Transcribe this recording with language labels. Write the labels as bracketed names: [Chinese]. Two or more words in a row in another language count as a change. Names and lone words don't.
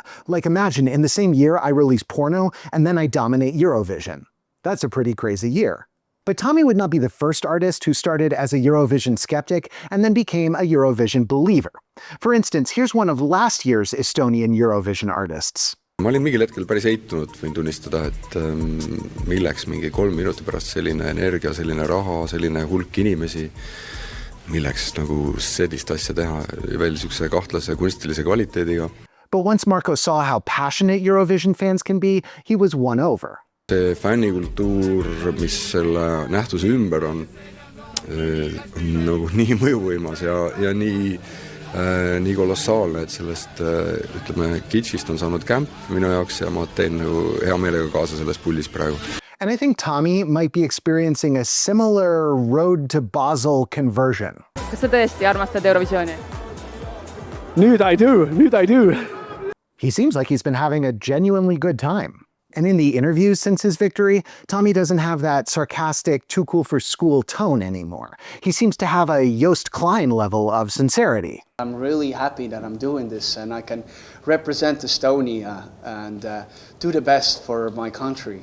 [English] Like, imagine in the same year I release porno and then I dominate Eurovision. That's a pretty crazy year. But Tommy would not be the first artist who started as a Eurovision skeptic and then became a Eurovision believer. For instance, here's one of last year's Estonian Eurovision artists. [Estonian] Ma olin mingil hetkel päris eitunud, võin tunnistada, et milleks mingi 3 minuti pärast selline energia, selline raha, selline hulk inimesi, milleks nagu sellist asja teha, veel niisuguse kahtlase kunstilise kvaliteediga. [English] But once Marco saw how passionate Eurovision fans can be, he was won over. [Estonian] See fännikultuur, mis selle nähtuse ümber on nagu nii mõjuvõimas ja nii kolossaalne, et sellest ütleme, kitschist on saanud kämp minu jaoks ja ma teen nagu hea meelega kaasa selles pullis praegu. [English] And I think Tommy might be experiencing a similar road to Basel conversion. [Estonian] Kas sa tõesti armastad Eurovisiooni? [English] Nüüd I do. He seems like he's been having a genuinely good time. And in the interviews since his victory, Tommy doesn't have that sarcastic, too cool for school tone anymore. He seems to have a Joost Klein level of sincerity. I'm really happy that I'm doing this and I can represent Estonia and do the best for my country.